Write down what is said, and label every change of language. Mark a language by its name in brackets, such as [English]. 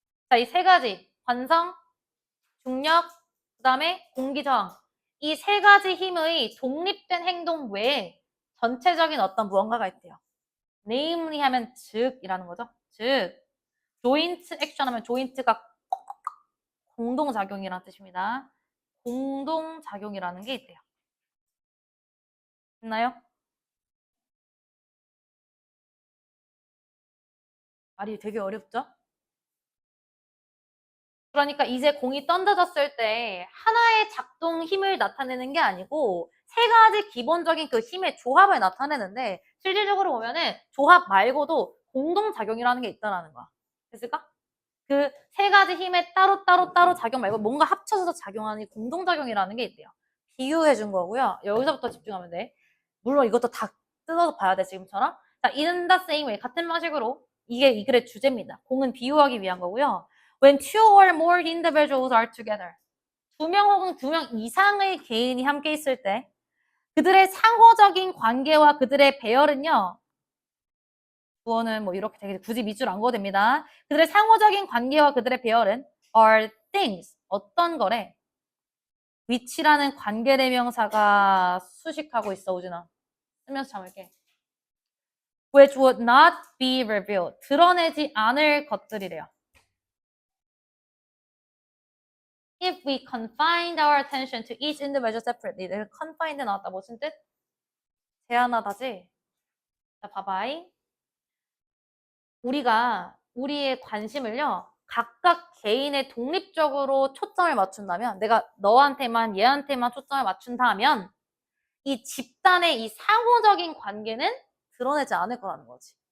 [Korean] 자, 이 세 가지. 관성, 중력, 그 다음에 공기저항. 이 세 가지 힘의 독립된 행동 외에 전체적인 어떤 무언가가 있대요. namely 하면 즉이라는 거죠. 즉, joint action 하면 joint가 공동작용이라는 뜻입니다. 공동작용이라는 게 있대요. 있나요? 말이 되게 어렵죠? 그러니까 이제 공이 던져졌을 때 하나의 작동 힘을 나타내는 게 아니고 세 가지 기본적인 그 힘의 조합을 나타내는데 실질적으로 보면은 조합 말고도 공동작용이라는 게 있다라는 거야. 됐을까? 그 세 가지 힘의 따로 작용 말고 뭔가 합쳐져서 작용하는 공동작용이라는 게 있대요. 비유해 준 거고요. 여기서부터 집중하면 돼. 물론 이것도 다 뜯어서 봐야 돼, 지금처럼. [English] 자, in the same way. [Korean] 같은 방식으로 이게 이 글의 주제입니다. 공은 비유하기 위한 거고요. [English] When two or more individuals are together. [Korean] 2명 혹은 2명 이상의 개인이 함께 있을 때 그들의 상호적인 관계와 그들의 배열은요. 주어는 뭐 이렇게 되게 굳이 밑줄 안 그어도 됩니다. 그들의 상호적인 관계와 그들의 배열은 [English] are things. [Korean] 어떤 거래? which라는 관계대명사가 수식하고 있어, 우진아. 쓰면서 참을게. [English] which would not be revealed. [Korean] 드러내지 않을 것들이래요. [English] If we confined our attention to each individual separately. [Korean] 내가 confined 나왔다. 무슨 뜻? 제한하다지? 자, 봐봐이. 우리가 우리의 관심을요. 각각 개인의 독립적으로 초점을 맞춘다면 내가 너한테만 얘한테만 초점을 맞춘다면 이 집단의 이 상호적인 관계는 드러내지 않을 거라는 거지.